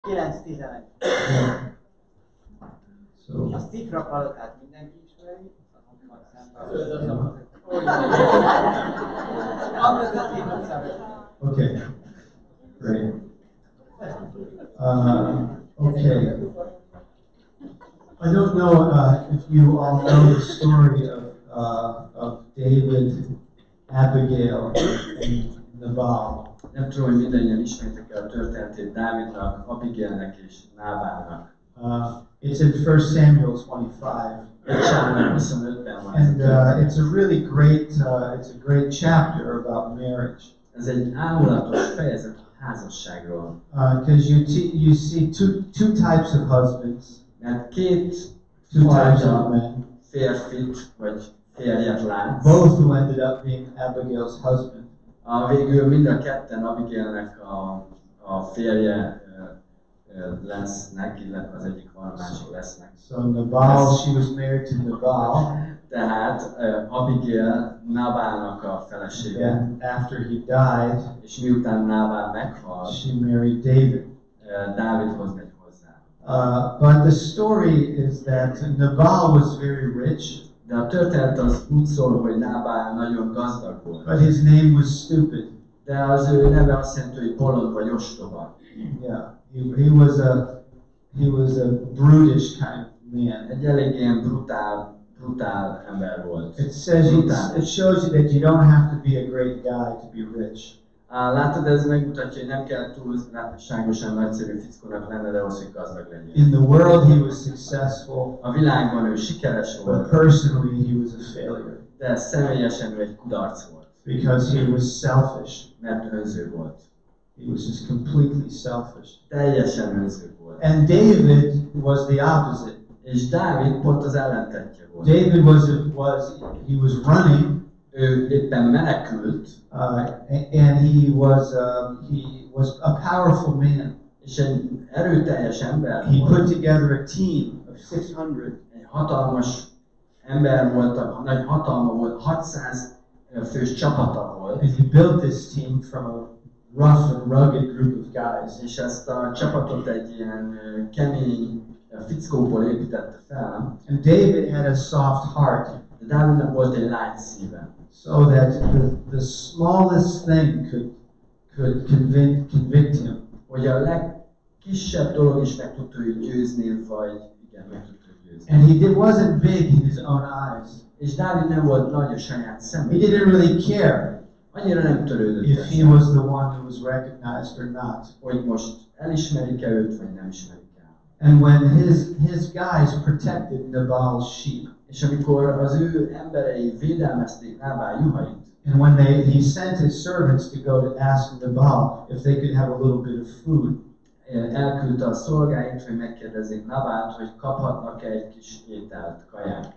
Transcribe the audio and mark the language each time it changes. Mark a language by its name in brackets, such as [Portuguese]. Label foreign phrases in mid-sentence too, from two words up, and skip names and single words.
[Hungarian] 9-11. A szikra palotát mindenki ismeri, [English] Okay, great. Okay. I don't know if you all know the story of David, Abigail, and Nabal. [Hungarian] Nem tudom, hogy mindannyian ismertek el a történetét Dávidnak, Abigailnek és Nábálnak. [English] It's in 1 Samuel 25. And it's a really great chapter about marriage. [Hungarian] Ez egy ámulatos fejezet a házasságról. [English] Because you see two types of husbands. [Hungarian] Mert két [English] Two types of men. [Hungarian] Férfit vagy férjet látsz. [English] Both who ended up being Abigail's husband. [Hungarian] Végül mind a ketten Abigailnek a férje lesznek, illetve az egyik van, a másik lesznek. [English] So Nabal, she was married to Nabal. [Hungarian] Tehát Abigail Nábálnak a felesége. [English] And after he died, [Hungarian] És miután Nábál meghalt, [English] she married David. [Hungarian] Dávidhoz megy hozzá. [English] But the story is that Nabal was very rich. [Hungarian] De a történet az úgy szól, hogy Nábál nagyon gazdag volt. [English] But his name was stupid. [Hungarian] De az ő neve azt jelenti, hogy bolond vagy ostoba. [English] Yeah, he was a brutish kind of man. [Hungarian] Egy elég ilyen brutál ember volt. [English] It shows you that you don't have to be a great guy to be rich. [Hungarian] Látod, ez megmutatja, hogy nem kell túlságosan nagyszerű fickónak lenne, de ahhoz, hogy gazdag legyen. [English] In the world he was successful. [Hungarian] A világban ő sikeres volt. [English] But personally he was a failure. [Hungarian] De személyesen ő egy kudarc volt. [English] Because he was selfish. [Hungarian] Mert önző volt. [English] He was just completely selfish. [Hungarian] Teljesen önző volt. [English] And David was the opposite. [Hungarian] És Dávid pont az ellentettje volt. [English] David was running. [Hungarian] Ő éppen menekült. [English] And he was a powerful man. [Hungarian] És egy erőteljes ember [English] He [Hungarian] volt. [English] put together a team of 600. [Hungarian] Egy hatalmas ember volt, nagy hatalma volt, 600 fős csapata volt. [English] And he built this team from a rough and rugged group of guys. [Hungarian] És ezt a csapatot egy ilyen kemény fickóból építette fel. [English] And David had a soft heart. [Hungarian] De Dávidnak volt egy lágy szíve. [English] So that the smallest thing could convict him. [Hungarian] Hogy a legkisebb dolog is meg tudta őt győzni, vagy igen, meg tudta őt győzni. [English] And he wasn't big in his own eyes. [Hungarian] És Dávid nem volt nagy a saját szemében. [English] He didn't really care [Hungarian] Annyira nem törődött [English] if he was the one who was recognized or not. [Hungarian] Hogy most elismerik-e őt, vagy nem ismerik el. [English] And when his guys protected Nabal's sheep. [Hungarian] És amikor az ő emberei védelmezték Nábál juhait, [English] and when he sent his servants to go to ask Nabal if they could have a little bit of food. [Hungarian] Elküldte a szolgáit, hogy megkérdezzék Nabált, hogy kaphatnak-e egy kis ételt, kaját.